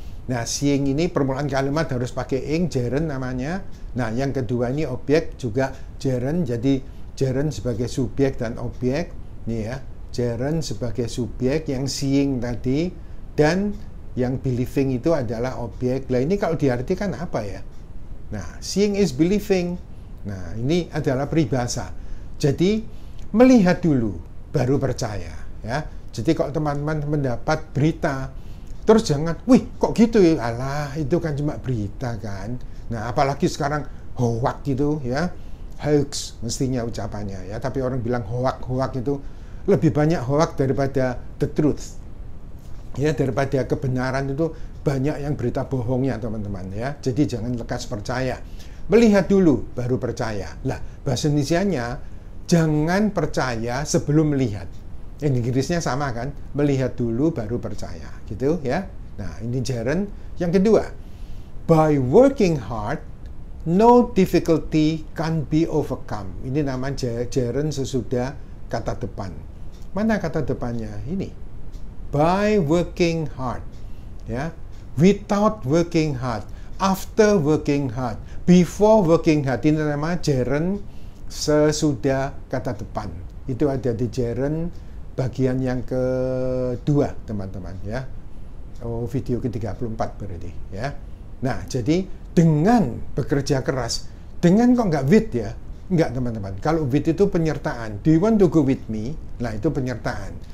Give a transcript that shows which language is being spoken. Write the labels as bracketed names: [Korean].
[Indonesian] Nah, seeing ini permulaan kalimat harus pakai ing, gerund namanya. Nah, yang kedua ini objek juga gerund, jadi gerund sebagai subjek dan objek. Nih ya, gerund sebagai subjek, yang seeing tadi, dan yang believing itu adalah objek. Nah, ini kalau diartikan apa ya? [English] Nah, seeing is believing. [Indonesian] Nah, ini adalah peribahasa. Jadi, melihat dulu, baru percaya ya. Jadi kalau teman-teman mendapat berita, terus jangan, wih kok gitu ya, alah itu kan cuma berita kan. Nah, apalagi sekarang hoax gitu ya, hoax mestinya ucapannya ya, tapi orang bilang hoax itu lebih banyak hoax daripada [English] the truth [Indonesian] ya, daripada kebenaran. Itu banyak yang berita bohongnya, teman-teman ya. Jadi jangan lekas percaya, melihat dulu baru percaya. Lah, bahasa Indonesianya jangan percaya sebelum melihat. Inggrisnya sama kan, melihat dulu baru percaya gitu ya. Nah, ini gerund. [English] Yang kedua, by working hard, no difficulty can be overcome. [Indonesian] Ini namanya gerund sesudah kata depan. Mana kata depannya? [English] Ini, by working hard ya, without working hard, after working hard, before working hard. [Indonesian] Ini namanya gerund sesudah kata depan. Itu ada di gerund bagian yang kedua, teman-teman ya. Video ke-34 berarti ya. Nah, jadi dengan bekerja keras, dengan kok nggak with ya, Enggak, teman-teman. Kalau with itu penyertaan. [English] Do you want to go with me? [Indonesian] Nah, itu penyertaan.